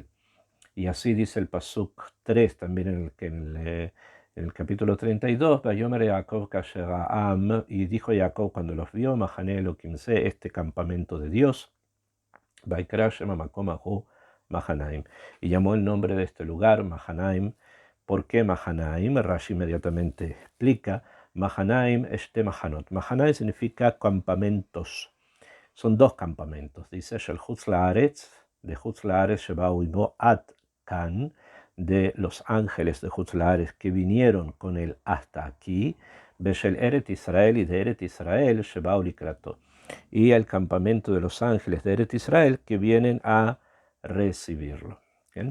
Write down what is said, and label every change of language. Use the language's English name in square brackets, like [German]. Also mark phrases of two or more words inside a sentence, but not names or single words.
[Spanish] Y así dice el Pasuk 3, también en el capítulo 32, [Hebrew] ויאמר יעקב כאשר ראם, [Spanish] y dijo Jacob cuando los vio, [Hebrew] מחנה אלהים זה, [Spanish] este campamento de Dios, [Hebrew] ויקרא שם המקום ההוא מחנים, [Spanish] y llamó el nombre de este lugar Mahanaim. ¿Por qué Mahanaim? Rashi inmediatamente explica, [Hebrew] מחנים שתי מחנות. [Spanish] Mahanaim significa campamentos. Son dos campamentos, dice [Hebrew] של חוץ לארץ, [Spanish] de [Hebrew] חוץ לארץ שבאו עמו עד כאן, [Spanish] de los ángeles de [Hebrew] חוץ לארץ [Spanish] que vinieron con él hasta aquí, [Hebrew] ובשל ארץ ישראל, [Spanish] y de [Hebrew] ארץ ישראל שבאו לקראתו, [Spanish] y el campamento de los ángeles de Eret Israel que vienen a recibirlo. ¿Bien?